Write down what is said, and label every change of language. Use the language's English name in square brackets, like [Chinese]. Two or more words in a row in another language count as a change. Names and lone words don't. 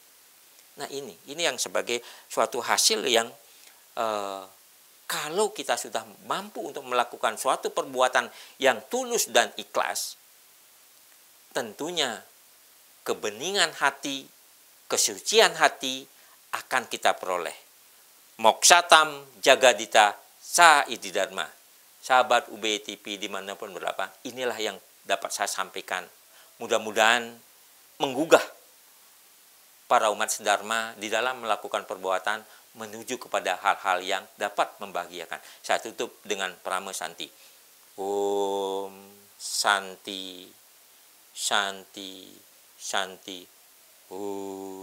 [Indonesian] Nah, ini yang sebagai suatu hasil yang kalau kita sudah mampu untuk melakukan suatu perbuatan yang tulus dan ikhlas, tentunya kebeningan hati, kesucian hati akan kita peroleh. [Sanskrit] Moksatam jagadita saidi dharma. [Indonesian] Sahabat UBY TV dimanapun berada, inilah yang dapat saya sampaikan. Mudah-mudahan menggugah para umat sedharma di dalam melakukan perbuatan menuju kepada hal-hal yang dapat membahagiakan. Saya tutup dengan Prama Santi. [Sanskrit] Om Santi, Santi, Santi.